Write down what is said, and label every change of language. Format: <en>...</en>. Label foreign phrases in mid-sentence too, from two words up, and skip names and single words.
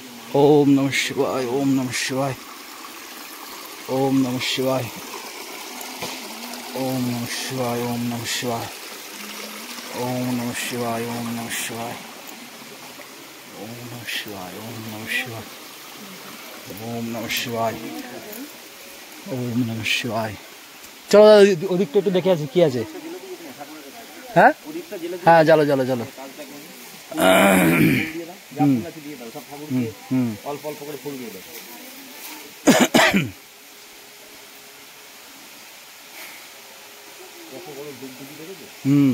<sa>ओम नमः शिवाय, ओम नमः शिवाय, ओम नमः शिवाय, ओम नमः शिवाय, ओम नमः शिवाय, ओम नमः शिवाय, ओम नमः शिवाय, ओम नमः शिवाय, ओम नमः शिवाय, ओम नमः शिवाय, ओम नमः शिवाय।</sa> <bn>চলো দাদা, ওদিকটা একটু দেখে আছে কি আছে। হ্যাঁ হ্যাঁ, চলো চলো চলো। অল্প অল্প করে ফুল দিয়ে দেবো। হুম,</bn>